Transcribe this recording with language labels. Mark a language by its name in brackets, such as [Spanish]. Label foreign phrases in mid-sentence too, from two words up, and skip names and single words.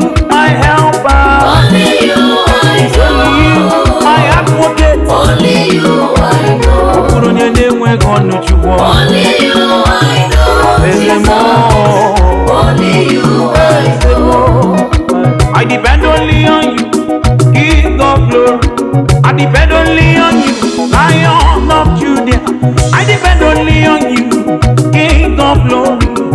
[English] my helper. Only you I know. Only you, my advocate. Only you I know. [Igbo] Ọ bụrụ onye na-enweghị ọnụ, Chukwu. [English] Only you I know, [Igbo] Eze m. [English] Jesus. Only you I know. I depend only on you, King of glory. I depend only on you, Lion of Judah. I depend only on you, King of Glory.